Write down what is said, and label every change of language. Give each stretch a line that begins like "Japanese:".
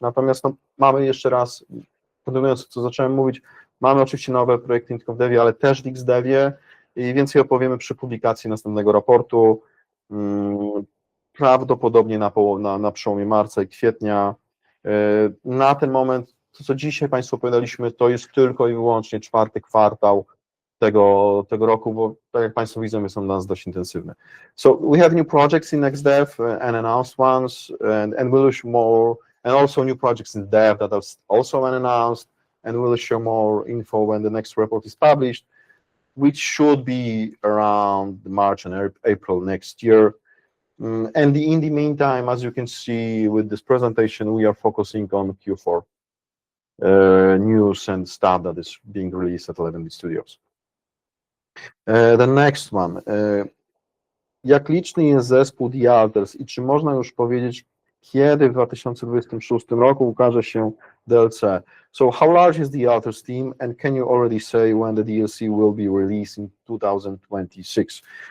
Polish: Natomiast mamy jeszcze raz, kontynuując co zacząłem mówić, mamy oczywiście nowe projekty nie tylko w Devie, ale też w Xdevie i więcej opowiemy przy publikacji następnego raportu. Prawdopodobnie na przełomie marca i kwietnia. Na ten moment, to co dzisiaj Państwu opowiadaliśmy, to jest tylko i wyłącznie 4. kwartał tego roku, bo tak jak Państwo widzą, są dla nas dość intensywne.
English: So we have new projects in XDev and announced ones, and we'll show more, and also new projects in Dev that are also unannounced, and we'll show more info when the next report is published, which should be around March and April next year. And in the meantime, as you can see with this presentation, we are focusing on Q4 news and stuff that is being released at 11bit Studios. The next one.
Polish: Jak liczny jest zespół The Alters i czy można już powiedzieć, kiedy w 2026 roku ukaże się DLC?
English: So how large is The Alters team and can you already say when the DLC will be released in 2026?